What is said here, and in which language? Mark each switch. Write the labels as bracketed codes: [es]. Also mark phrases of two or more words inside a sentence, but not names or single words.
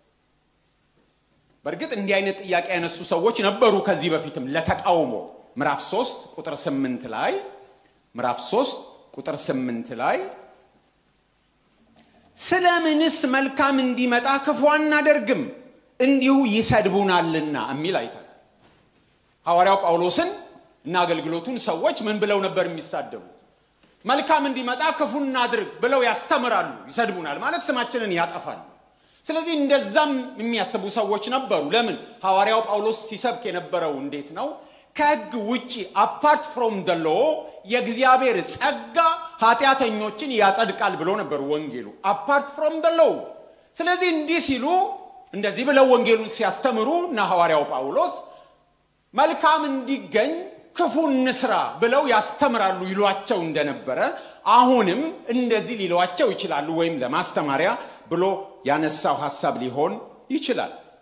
[am] በርግጥ እንዲህ አይነት ጥያቄ ያነሱ ሰዎች ነበሩ ከዚህ በፊትም ለተቃውሞ ምዕራፍ 3 ቁጥር 8 ላይ ምዕራፍ 3 ቁጥር 8 ላይ ስለምንስ መልካም እንዲመጣ ክፉ አናደርግም እንዲሁ ይሰድቡናልና የሚል አይተናል። ሐዋርያው ጳውሎስን እና አገልግሎቱን ሰዎች ምን ብለው ነበር የሚሳደቡት? መልካም እንዲመጣ ክፉ እናድርግ ብለው ያስተምራሉ። ይሰድቡናል ማለት ስማችንን ያጠፋሉ። ስለዚህ እንደዛም የሚያስቡ ሰዎች ነበሩ። ለምን? ሐዋርያው ጳውሎስ ሲሰብክ የነበረው እንዴት ነው? ከሕግ ውጪ [en] apart from the law [am] የእግዚአብሔር ጸጋ ኃጢአተኞችን ያጸድቃል ብሎ ነበር ወንጌሉ [en] apart from the law። [am] ስለዚህ እንዲህ ሲሉ እንደዚህ ብለው ወንጌሉን ሲያስተምሩ እና ሐዋርያው ጳውሎስ መልካም እንዲገኝ ክፉ እንስራ ብለው ያስተምራሉ ይሏቸው እንደነበረ አሁንም እንደዚህ ሊሏቸው ይችላሉ ወይም ለማስተማሪያ ብሎ ያነሳው ሐሳብ ሊሆን ይችላል።